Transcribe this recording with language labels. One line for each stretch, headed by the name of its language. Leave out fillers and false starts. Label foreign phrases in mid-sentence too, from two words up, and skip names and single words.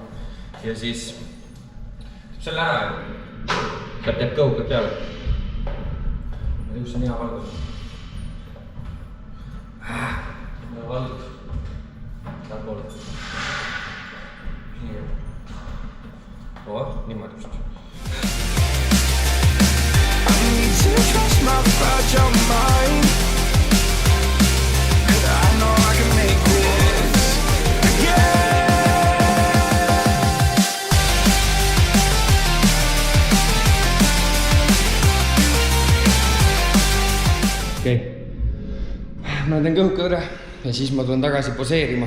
Estonian: Ja siis teeb selle ära ja sealt jääb kõhukad peale. Ma ei tea, kus on hea valgus. Hea valgus. Tähän poole. Niimoodi just.
English: I need to trust my fragile mind. I know I can make this again.
Estonian: Okei. Ma teen kõhukad ära ja siis ma tulen tagasi poseerima.